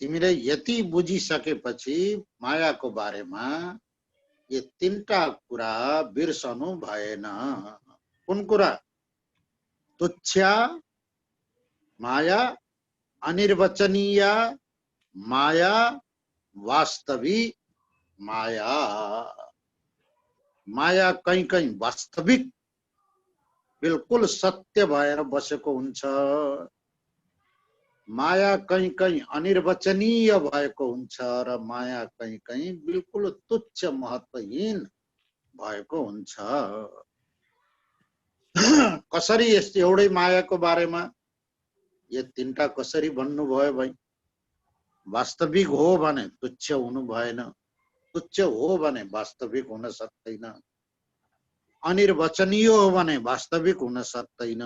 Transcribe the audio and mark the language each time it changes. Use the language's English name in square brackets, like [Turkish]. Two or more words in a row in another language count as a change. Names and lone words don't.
[Nepali] तिमीले यति बुझिसकेपछि मायाको बारेमा ये तीनटा कुरा बिर्सनु भएन। कुन कुरा? तुच्छ माया, अनिर्वचनीय माया, वास्तविक माया। माया [Hindi] कहीं कहीं [Nepali] वास्तविक बिल्कुल सत्य भएर बसेको हुन्छ, माया [Hindi] कहीं कहीं [Nepali] अनिर्वचनीय भएको हुन्छ र माया [Hindi] कहीं कहीं [Nepali] बिल्कुल तुच्छ महत्त्वहीन भएको हुन्छ। कसरी यस एउटै मायाको बारेमा यो तीनटा कसरी भन्नुभयो भाइ? वास्तविक हो भने तुच्छ हुनु भएन, तुच्छ हो भने वास्तविक हुन सक्दैन, अनिर्वचनीय हो भने वास्तविक हुन सक्दैन।